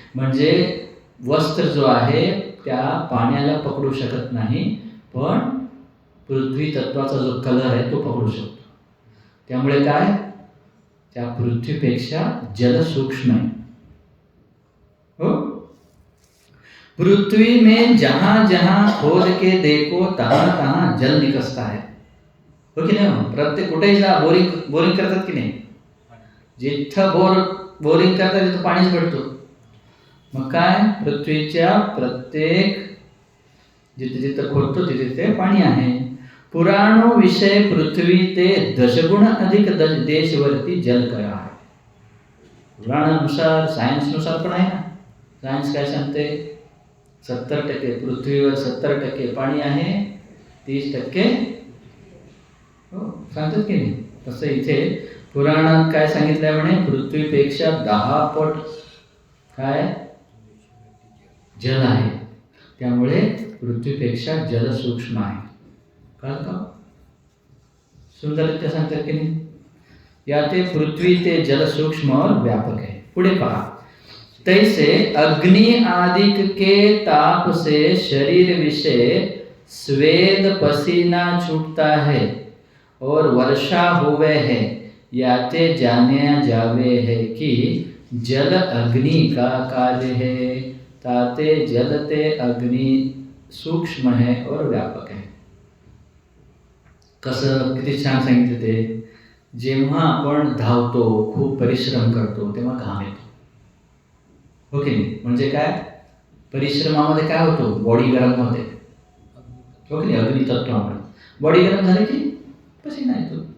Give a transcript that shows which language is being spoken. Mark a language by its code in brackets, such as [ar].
[mr] म्हणजे वस्त्र जो आहे त्या पाण्याला पकडू शकत नाही, पण पृथ्वी तत्वाचा जो कलर आहे तो पकडू शकतो. त्यामुळे काय? त्या पृथ्वीपेक्षा जल सूक्ष्म आहे. हो? [hi] पृथ्वी में जहां जहां खोद के देखो तहां तहां जल निकसता है. [mr] हो की नाही? प्रत्येक कुठेही जा, बोरिंग करतात की नाही? जिथं बोरिंग करतात तिथं पाणीच भेटतो. मग काय? पृथ्वीच्या प्रत्येक जिथे जिथं खोदतो तिथे तिथे पाणी आहे. [hi] पुराणो विषय पृथ्वी ते दशगुण अधिक देशवरती जल करा आहे. [mr] पुराणानुसार, सायन्सनुसार पण आहे ना. सायन्स काय सांगते? 70% पृथ्वीवर 70% पाणी आहे, 30% हो सांगतात की नाही? तसं इथे पुराणात काय सांगितलंय म्हणे? पृथ्वीपेक्षा 10 पट काय जल आहे. त्यामुळे पृथ्वीपेक्षा जल सूक्ष्म आहे. कळलं का? सुंदररित्या सांगतात की नाही? [hi] याते पृथ्वी ते जल सूक्ष्म और व्यापक है. [mr] पुढे पहा. [hi] तैसे अग्नि आदिक के ताप से शरीर विषय स्वेद पसीना छूटता है और वर्षा हुए है, याते जाने जावे है कि जल अग्नि का कार्य है, ताते जलते अग्नि सूक्ष्म है और व्यापक है. [mr] कसं? किती छान सांगितलं ते. जेव्हा आपण धावतो, खूप परिश्रम करतो, तेव्हा घाम येतो. हो की नाही? म्हणजे काय? परिश्रमामध्ये काय होतो? बॉडी गरम होते. हो की नाही? अग्नितत्वामुळे बॉडी गरम झाली की पसीना येतो.